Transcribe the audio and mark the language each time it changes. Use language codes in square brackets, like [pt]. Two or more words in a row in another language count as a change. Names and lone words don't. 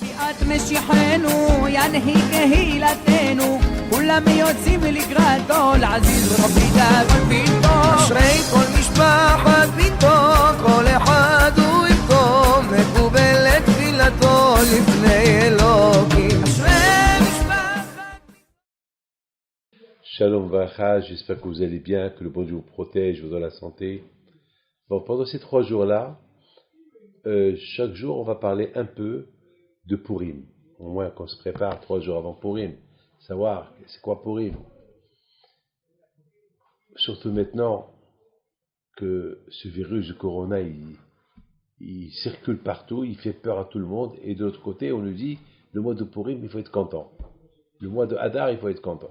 [he] ביאת משיחנו ינהיג קהילתנו כולם יוצאים לקראתו לעזיז רבי דאגון ביתו אשרי כל משפחת ביתו כל אחד הוא יפתו מקובלת תפילתו לפני אלוקים אשרי משפחת [fr] Shalom Vacha, j'espère que vous allez bien, que le bon Dieu vous protège, vous donne la santé. Bon, pendant ces 3 jours-là, chaque jour on va parler un peu de Purim, au moins qu'on se prépare 3 jours avant Purim, savoir c'est quoi Purim. Surtout maintenant que ce virus du corona il circule partout, il fait peur à tout le monde, et de l'autre côté on nous dit le mois de Purim il faut être content, le mois de Hadar il faut être content.